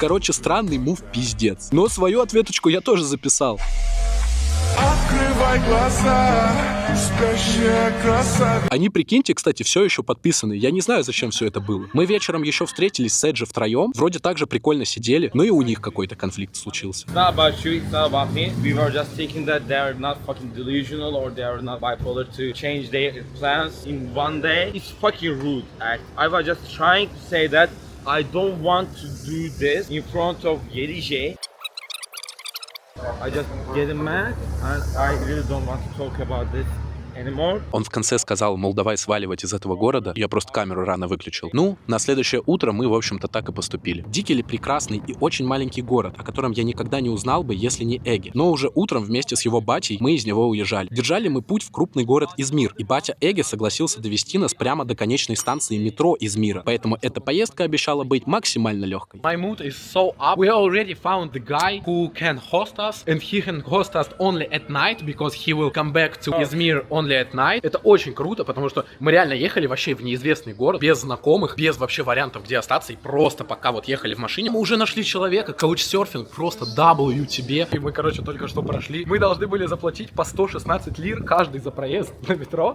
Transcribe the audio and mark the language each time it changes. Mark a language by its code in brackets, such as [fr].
[ru] Короче, странный мув пиздец. Но свою ответочку я тоже записал. Открывай глаза, спящая красавица. Они, прикиньте, кстати, все еще подписаны. Я не знаю, зачем все это было. Мы вечером еще встретились с Эджи втроем, вроде так же прикольно сидели, но и у них какой-то конфликт случился. [en] It's not about you, it's not about me. We were just thinking that they're not fucking delusional or they're not bipolar to change their plans in one day. It's fucking rude act. I was just trying to say that I don't want to do this in front of Yerije. I just get mad and I really don't want to talk about this anymore. [ru] Он в конце сказал, мол, давай сваливать из этого города. Я просто камеру рано выключил. Ну, на следующее утро мы, в общем-то, так и поступили. Дикель прекрасный и очень маленький город, о котором я никогда не узнал бы, если не Эгги. Но уже утром вместе с его батей мы из него уезжали. Держали мы путь в крупный город Измир, и батя Эгги согласился довести нас прямо до конечной станции метро Измира. Поэтому эта поездка обещала быть максимально легкой. [en] My mood is so up. We already found the guy who can host us, and he can host us only at night, because he will come back to Izmir only at night. [ru] Это очень круто, потому что мы реально ехали вообще в неизвестный город, без знакомых, без вообще вариантов, где остаться, и просто пока вот ехали в машине, мы уже нашли человека, каучсерфинг, просто W тебе. И мы, короче, только что прошли. Мы должны были заплатить по 116 лир каждый за проезд на метро.